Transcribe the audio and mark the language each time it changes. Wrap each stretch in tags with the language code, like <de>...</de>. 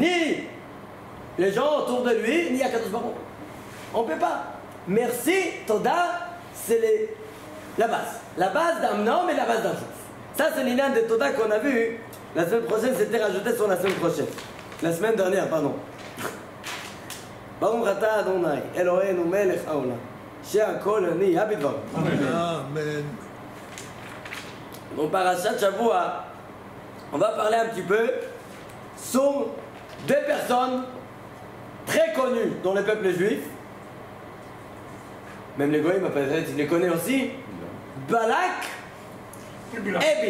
<fr>Ni les gens autour de lui, ni à Kadosh Baruch. On ne peut pas. Merci, Toda, c'est la base. La base d'un homme et la base d'un juif. Ça, c'est l'idée de Toda qu'on a vu. La semaine prochaine, c'était rajouté sur la semaine prochaine. La semaine dernière, pardon.</fr> <he>ברוך אתה אדוני, אלוהינו מלך העולם, שהכל נהיה בדברו. Amen.</he> <fr>Dans Parashat Shavua, on va parler un petit peu sur deux personnes très connues dans le peuple juif. Même les goïms, peut-être, ils les connaissent aussi. Balak et Bilam.</fr>